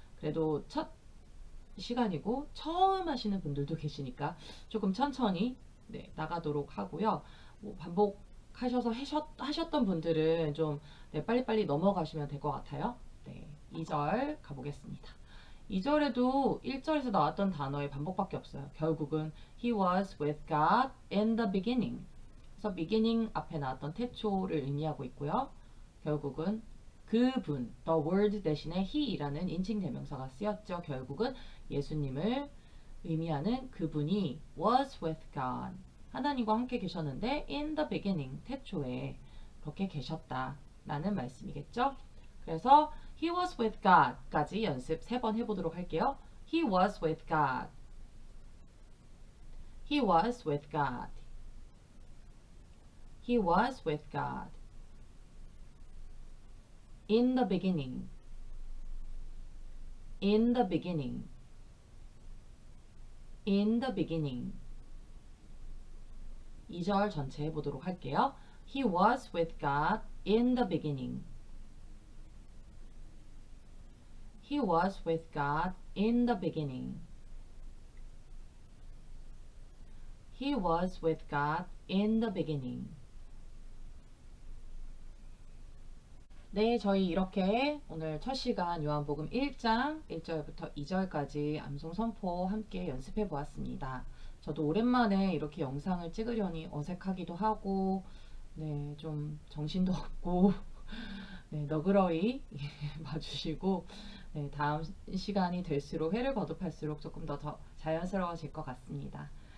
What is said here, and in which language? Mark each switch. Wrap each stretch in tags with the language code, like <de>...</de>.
<ko>그래도 첫 시간이고 처음 하시는 분들도 계시니까 조금 천천히 네, 나가도록 하고요. 뭐 반복하셔서 하셨던 분들은 좀 네, 빨리빨리 넘어가시면 될 것 같아요. 네, 2절 가보겠습니다. 2절에도 1절에서 나왔던 단어의 반복밖에 없어요. 결국은</ko> <en>He was with God in the beginning.</en> <ko>그래서 beginning 앞에 나왔던 태초를 의미하고 있고요. 결국은 그분, the word 대신에 he이라는 인칭 대명사가 쓰였죠. 결국은 예수님을 의미하는 그분이</ko> <en>was with God.</en> <ko>하나님과 함께 계셨는데</ko> <en>in the beginning,</en> <ko>태초에 그렇게 계셨다라는 말씀이겠죠. 그래서</ko> <en>He was with God</en> <ko>까지 연습 3번 해보도록 할게요.</ko> <en>He was with God. He was with God. He was with God. In the beginning. In the beginning. In the beginning.</en> <ko>2절 전체 해보도록 할게요.</ko> <en>He was with God in the beginning. He was with God in the beginning. He was with God in the beginning.</en> <ko>네, 저희 이렇게 오늘 첫 시간 요한복음 1장 1절부터 2절까지 암송 선포 함께 연습해 보았습니다. 저도 오랜만에 이렇게 영상을 찍으려니 어색하기도 하고, 네, 좀 정신도 없고, 네, 너그러이 봐주시고, 네, 다음 시간이 될수록 회를 거듭할수록 조금 더 자연스러워질 것 같습니다.</ko>